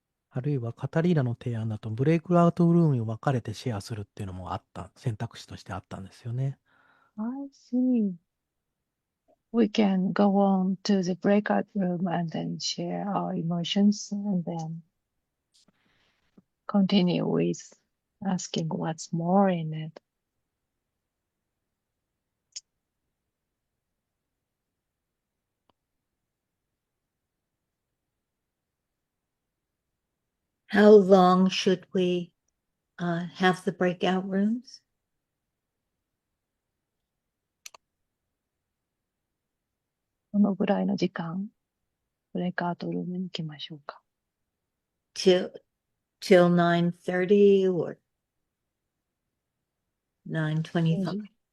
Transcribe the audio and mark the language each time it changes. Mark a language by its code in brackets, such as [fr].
[ja] あるいはカタリーナの提案だとブレイクアウトルームに分かれてシェアするっていうのも選択肢としてあったんですよね。 [en] I see. We can go on to the breakout room and then share our emotions and then continue with asking what's more in it. How long should we have the breakout rooms? [ja] どのぐらいの時間、ブレイクアウトルームに行きましょうか。 [en] Till 9:30 or 9:25?